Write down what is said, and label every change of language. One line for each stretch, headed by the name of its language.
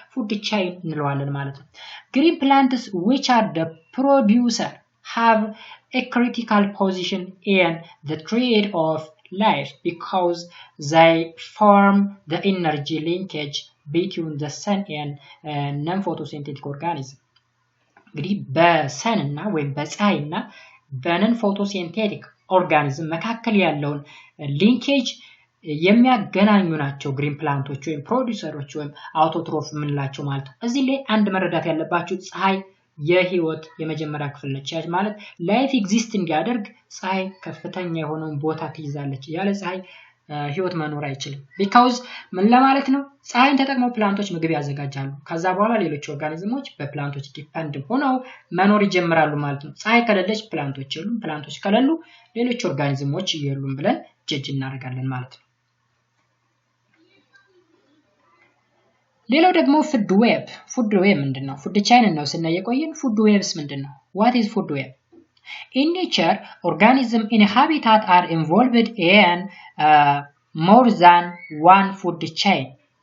Amharic: ፉድ ቼን እንለዋለን ማለት ነው።
English: ግሪን ፕላንትስ which are the producer have a critical position in the thread of life because they form the energy linkage between the sun and non-photosynthetic organism.
Amharic: እንግዲህ በሰንና ወይም በፀሐይና በነን ፎቶሲንቴቲክ ኦርጋኒዝም መካከል ያለውን ሊንኬጅ የሚያገናኙ ናቸው ግሪን ፕላንቶች ወይም ፕሮዲዩሰሮች ወይም አውቶትሮፍ የምንላቸው ማለት ነው። እዚህ ላይ አንድ መረዳት ያለባችሁ ፀሐይ የህይወት የመጀመሪያ ክፍል ነች። ማለት ላይፍ ኤግዚስት እንዲያደርግ ፀሐይ ከፍተኛ የሆነውን ቦታ ትይዛለች። ያለ ፀሐይ ህይወት መኖር አይችልም። because ምን ለማለት ነው? ፀሐይን ተጠቅመው ፕላንቶች ምግብ ያዘጋጃሉ። ከዛ በኋላ ሌሎች ኦርጋኒዝሞች በፕላንቶች ዲፔንድ ሆነው መኖር ይጀምራሉ ማለት ነው። ፀሐይ ከሌለች ፕላንቶች የሉም፣ ፕላንቶች ከሌሉ ሌሎች ኦርጋኒዝሞች የሉም ብለን ጀጅ እናደርጋለን ማለት ነው። ሌላው ደግሞ ፉድ ዌብ ምንድነው? ፉድ ቼን ነው ስናየቆየን። ፉድ ዌብስ ምንድነው?
English: what is food web? In nature, organisms in a habitat are involved in more than one food chain.